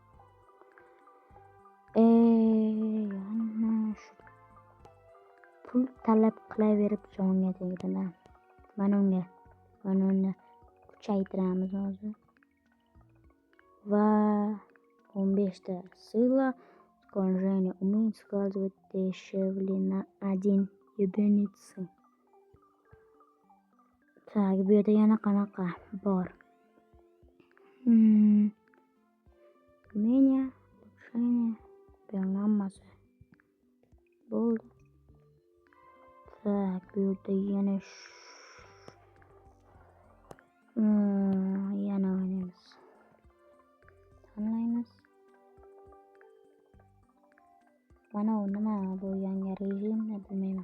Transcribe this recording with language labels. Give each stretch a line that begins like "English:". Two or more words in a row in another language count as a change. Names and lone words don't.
Uzbek: Yana shu pul talab qilaverib jonga tegdi-da. Mana uni kuchaytiramiz hozir. Va 15 ta сила.
Russian: Скольжение умеет складывать дешевле на 1 единицы. Так,
Uzbek: bu yerda yana qanaqa bor?
Russian: Умение, улучшение,
Uzbek: hammasi bo'ldi. Так, bu yerda yana o'ynaymiz. Tanlaymiz. Mana u nima, bu yangi rejimni bilmayman.